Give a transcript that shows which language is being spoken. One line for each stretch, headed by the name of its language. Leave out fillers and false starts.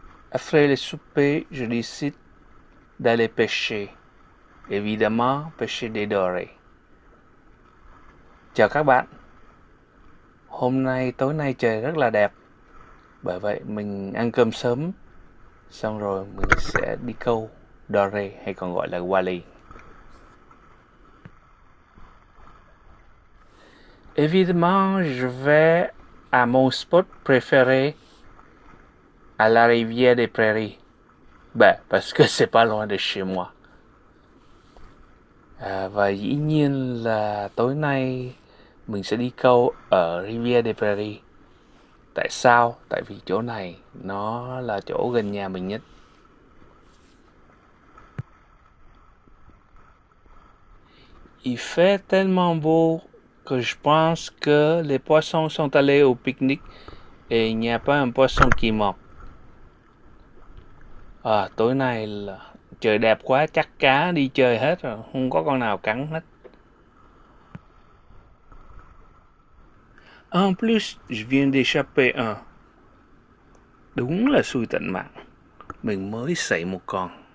French: Après le souper, je décide d'aller pêcher. Évidemment, pêcher des dorés.
Vietnamese: Chào các bạn. Hôm nay tối nay trời rất là đẹp. Bởi vậy mình ăn cơm sớm, xong rồi mình sẽ đi câu doré hay còn gọi là walleye.
French: Évidemment, je vais à mon spot préféré, à la rivière des Prairies. Parce que c'est pas loin de chez moi.
Vietnamese: Và dĩ nhiên là tối nay mình sẽ đi câu ở Rivière des Prairies. Tại sao? Tại vì chỗ này nó là chỗ gần nhà mình nhất.
French: Il fait tellement beau que je pense que les poissons sont allés au pique-nique et il n'y a pas un poisson qui mord.
Vietnamese: Tối nay là trời đẹp quá, chắc cá đi chơi hết rồi, không có con nào cắn hết.
French: En plus, je viens d'échapper un.
Vietnamese: Đúng là xui tận mạng. Mình mới sảy một con.